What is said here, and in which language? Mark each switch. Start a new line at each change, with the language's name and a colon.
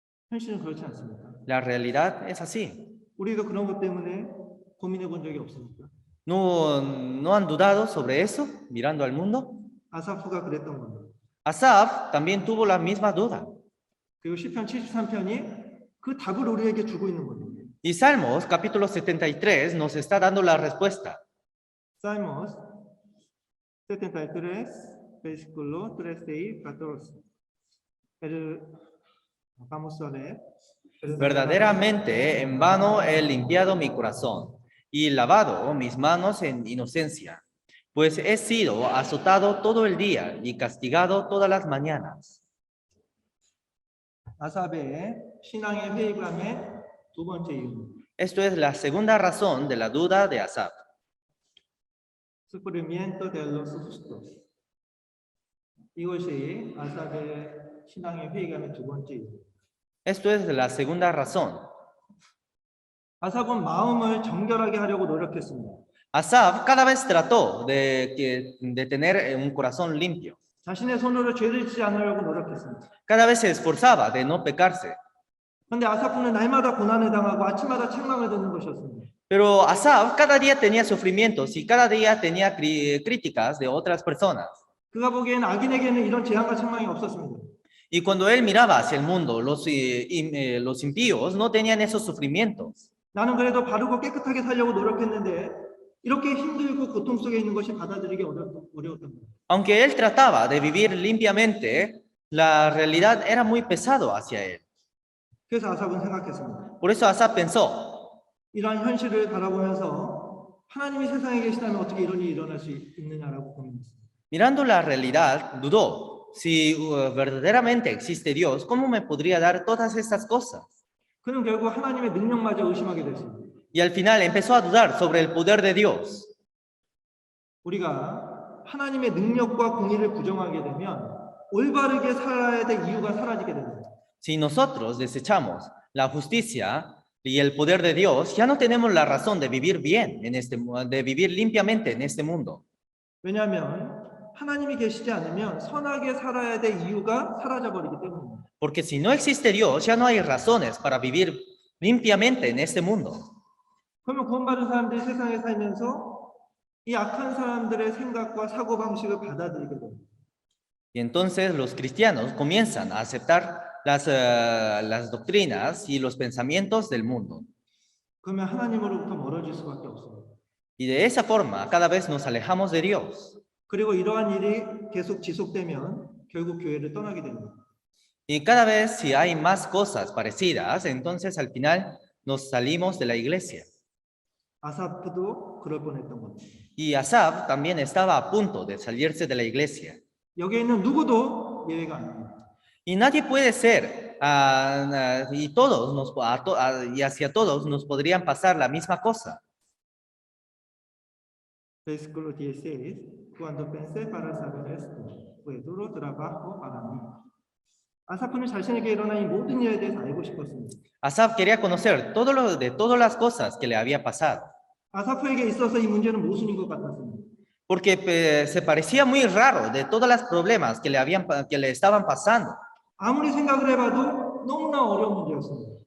Korean: 현실은 그렇지 않습니까?
Spanish: La realidad es así.
Korean: 우리도 그런 것 때문에 고민해 본 적이 없습니까?
Spanish: ¿No han dudado sobre eso mirando al mundo?
Korean: 아사프가 그랬던 겁니다.
Spanish: Asaf también tuvo la misma duda.
Korean: 그리고 시편 73편이 그 답을 우리에게 주고 있는 겁니다.
Spanish: Y Salmos capítulo 73 nos está dando la respuesta. Salmos 73, versículo 13 y 14. Vamos a leer. Verdaderamente en vano he limpiado mi corazón y lavado mis manos en inocencia, pues he sido azotado todo el día y castigado todas las mañanas.
Korean: 아삽의 신앙의 회의감의 두 번째 이유입니다.
Spanish: Esto es la segunda razón de la duda de Asaf. Sufrimiento de los justos.
Korean: 이것이 아삽의 신앙의 회의감의 두 번째 이유.
Spanish: Esto es la segunda razón.
Korean: 아삽은 마음을 정결하게 하려고 노력했습니다.
Spanish: Asaf cada vez trató de tener un corazón limpio.
Korean: 자신의 손으로 죄를 짓지 않으려고 노력했습니다.
Spanish: Cada vez se esforzaba de no pecarse.
Korean: 그런데 아사프는 날마다 고난을 당하고 아침마다 책망을 듣는 것이었습니다.
Spanish: Pero Asaf cada día tenía sufrimientos y cada día tenía críticas de otras personas.
Korean: 그가 보기에는 악인에게는 이런 재앙과 책망이 없었습니다.
Spanish: Y cuando él miraba hacia el mundo, los impíos no tenían esos sufrimientos.
Korean: 나는 그래도 바르고 깨끗하게 살려고 노력했는데 이렇게 힘들고 고통 속에 있는 것이 받아들이기 어려웠던 겁니다.
Spanish: Aunque él trataba de vivir limpiamente, la realidad era muy pesado hacia él.
Korean: 그래서 아삽은 생각했습니다.
Spanish: Por eso Asaf pensó,
Korean: 이러한 현실을 바라보면서 하나님이 세상에 계시다면 어떻게 이런 일이 일어날 수 있느냐라고 고민했습니다.
Spanish: mirando la realidad, dudó, si verdaderamente existe Dios, ¿cómo me podría dar todas estas cosas?
Korean: 그는 결국 하나님의 능력마저 의심하게 됐습니다.
Spanish: Y al final empezó a dudar sobre el poder de Dios.
Korean: 우리가 하나님의 능력과 공의를 부정하게 되면 올바르게 살아야 될 이유가 사라지게 됩니다.
Spanish: Si nosotros desechamos la justicia y el poder de Dios, ya no tenemos la razón de vivir bien de vivir limpiamente en este mundo.
Korean: 왜냐하면 하나님이 계시지 않으면 선하게 살아야 될 이유가 사라져 버리기 때문입니다.
Spanish: Porque si no existe Dios, ya no hay razones para vivir limpiamente en este mundo.
Korean: 그러면 구원받은 사람들이 세상에 살면서 이 악한 사람들의 생각과 사고방식을 받아들이게 됩니다.
Spanish: Y entonces los cristianos comienzan a aceptar las doctrinas y los pensamientos del mundo.
Korean: 그러면 하나님으로부터 멀어질 수밖에 없습니다.
Spanish: Y de esa forma cada vez nos alejamos de Dios.
Korean: 그리고 이러한 일이 계속 지속되면 결국 교회를 떠나게 됩니다.
Spanish: Y cada vez si hay más cosas parecidas, entonces al final nos salimos de la iglesia.
Korean: 아사프도 그럴 뻔했던 겁니다.
Spanish: Y Asaf también estaba a punto de salirse de la iglesia.
Korean: 여기에 있는 누구도 예외가 아닙니다.
Spanish: Y nadie puede ser, y todos y hacia todos nos podrían pasar la misma cosa. Versículo 16, cuando pensé para saber esto, fue duro trabajo para mí.
Korean: 아사프는 자신에게 일어난 이 모든 일에 대해서 알고 싶었습니다.
Spanish: Asaf quería conocer de todas las cosas que le había pasado,
Korean: 아사프에게 있어서 이 문제는 모순인 것 같았습니다.
Spanish: porque se parecía muy raro de todos los problemas que le estaban pasando.
Korean: 아무리 생각을 해봐도 너무나 어려운 문제였습니다.